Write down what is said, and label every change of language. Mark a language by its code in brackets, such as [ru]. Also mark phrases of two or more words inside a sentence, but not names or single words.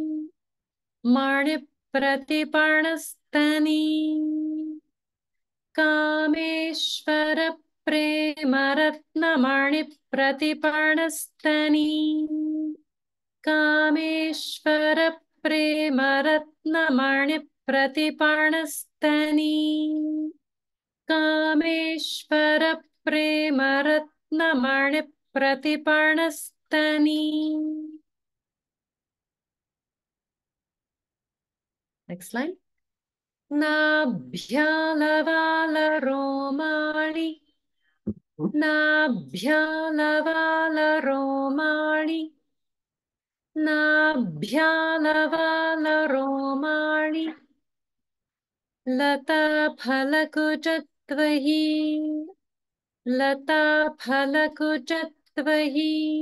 [sa] मणिप्रतिपणस्तनी कामेश्वर प्रेमरत्नमणिप्रतिपणस्तनी कामेश्वर प्रेमरत्नमणिप्रतिपणस्तनी कामेश्वर प्रेमरत्नमणिप्रतिपणस्तनी. [en] Next line. [sa] नाभ्यालवालरोमाणि नाभ्यालवालरोमाणि नाभ्यालवालरोमाणि लताफलकुचत्वहि लताफलकुचत्वहि